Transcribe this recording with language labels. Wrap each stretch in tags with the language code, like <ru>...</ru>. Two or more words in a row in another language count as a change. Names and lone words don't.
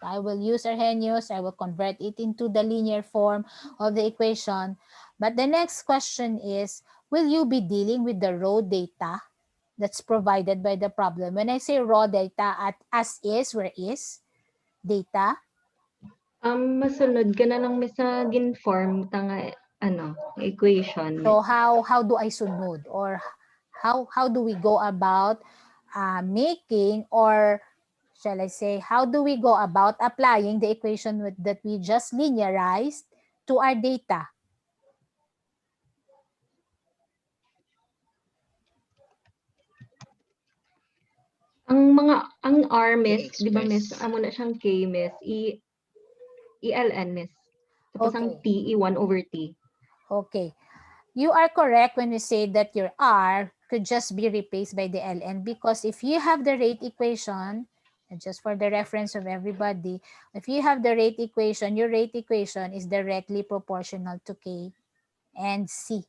<en>I will use Arrhenius, I will convert it into the linear form of the equation. But the next question is, will you be dealing with the raw data that's provided by the problem? When I say raw data, as is, where is data?</en> <hil>Masunod ka na lang Miss sa gin-form tanga equation.</hil> <en>So how do I sunod, or how do we go about making, or shall I say, how do we go about applying the equation that we just linearized to our data?</en> <hil>Ang R Miss, di ba Miss, amo na siyang K Miss, ln Miss. Tapos ang T, 1 over T.</hil> <en>Okay. You are correct when you say that your R could just be replaced by the ln, because if you have the rate equation, and just for the reference of everybody, if you have the rate equation, your rate equation is directly proportional to K and C.</en>